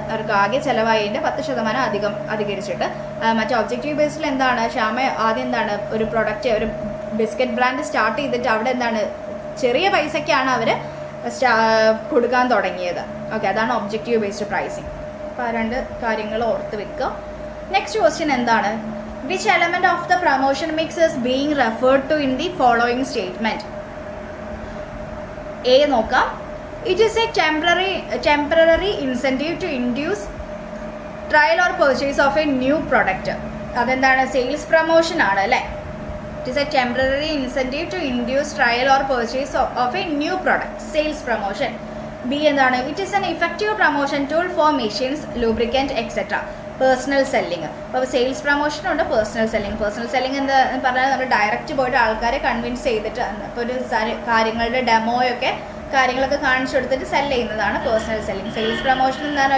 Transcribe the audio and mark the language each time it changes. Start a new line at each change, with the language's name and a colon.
Malayalam: അവർക്ക് ആകെ ചിലവായതിൻ്റെ 10% അധികരിച്ചിട്ട്. മറ്റേ ഒബ്ജക്റ്റീവ് ബേസിൽ എന്താണ്, ശ്യാമ ആദ്യം എന്താണ് ഒരു പ്രൊഡക്റ്റ്, ഒരു ബിസ്ക്കറ്റ് ബ്രാൻഡ് സ്റ്റാർട്ട് ചെയ്തിട്ട് അവിടെ എന്താണ് ചെറിയ പൈസയ്ക്കാണ് അവർ കൊടുക്കാൻ തുടങ്ങിയത്. ഓക്കെ, അതാണ് ഒബ്ജക്റ്റീവ് ബേസ്ഡ് പ്രൈസിങ്. അപ്പോൾ ആ 2 കാര്യങ്ങൾ ഓർത്ത് വെക്കുക. നെക്സ്റ്റ് ക്വസ്റ്റ്യൻ എന്താണ്?
English: Which element of the promotion mix is being referred to in the following statement? A
Malayalam: നോക്കാം.
English: It is a temporary incentive to induce trial or purchase of a new product.
Malayalam: അതെന്താണ്?
English: sales promotion
Malayalam: ആണ് അല്ലേ?
English: It is a temporary incentive to induce trial or purchase of a new product. Sales promotion. B
Malayalam: എന്താണ്?
English: It is an effective promotion tool for machines, lubricant, etc. Personal selling.
Malayalam: അപ്പോൾ sales പ്രൊമോഷനുണ്ട്, personal selling. Personal selling എന്താ പറഞ്ഞാൽ നമ്മൾ direct പോയിട്ട് ആൾക്കാരെ convince ചെയ്തിട്ട് ഇപ്പോൾ ഒരു കാര്യങ്ങളുടെ ഡെമോയൊക്കെ കാര്യങ്ങളൊക്കെ കാണിച്ചു കൊടുത്തിട്ട് സെല് ചെയ്യുന്നതാണ് പേഴ്സണൽ സെല്ലിങ്. സെയിൽസ് പ്രൊമോഷൻ എന്താണ്?